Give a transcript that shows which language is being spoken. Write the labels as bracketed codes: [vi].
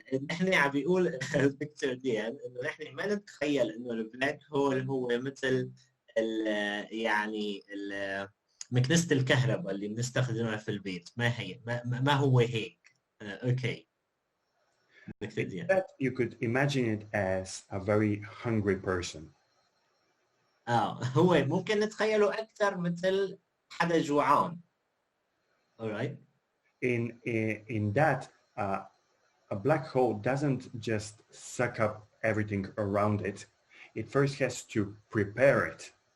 [ar] نحن عم بيقول الدكتور ديان انه نحن ما نتخيل انه البلاك هول هو مثل يعني مكنسة الكهرباء اللي بنستخدمها في البيت. ما هو هيك. اوكي. [en] Instead, you could imagine it as a very hungry person. [ar] هو ممكن نتخيله أكثر مثل حدا جوعان. [en] All right. In that, a black hole doesn't just suck up everything around it. It first has to prepare it.